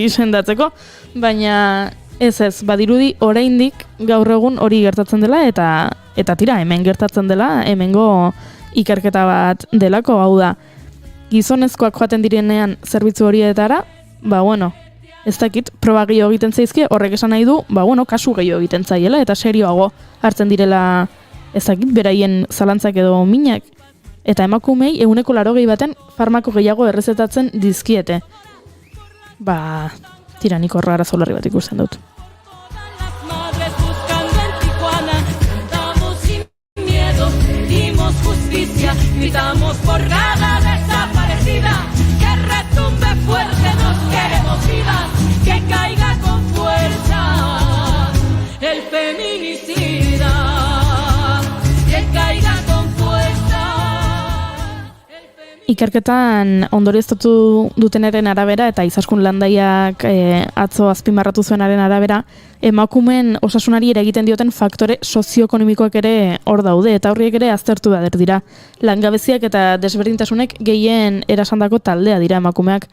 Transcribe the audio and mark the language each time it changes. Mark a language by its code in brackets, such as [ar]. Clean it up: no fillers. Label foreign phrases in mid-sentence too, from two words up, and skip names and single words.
[eu] sendatzeko, baina ez, badirudi oraindik gaur egun hori gertatzen dela eta tira, hemen gertatzen dela, hemengo ikerketa bat delako, hau da, gizonezkoak joaten direnean zerbitzu horietara, ez dakit, proba gehiago egiten zaizkie, horrek esan nahi du, kasu gehiago egiten zaiela, eta serioago hartzen direla, ez dakit, beraien zalantzak edo minak. Eta emakumei 180 baten farmako gehiago errezetatzen dizkiete. Tira, nik horra arazo larri bat ikusten dut. [es] Las madres buscando en Tijuana, cantamos sin miedo, pedimos justicia, gritamos por cada desaparecida, que retumbe fuerte, nos queremos vivas, que caiga con fuerza el feminicida, que caiga con fuerza. [eu] Ikerketan ondorioztatu dutenaren arabera eta Izaskun Landaiak atzo azpimarratu zuenaren arabera, emakumeen osasunari eragiten dioten faktore sozioekonomikoak ere hor daude eta horiek ere aztertu behar dira. Langabeziak eta desberdintasunek gehien erasandako taldea dira emakumeak.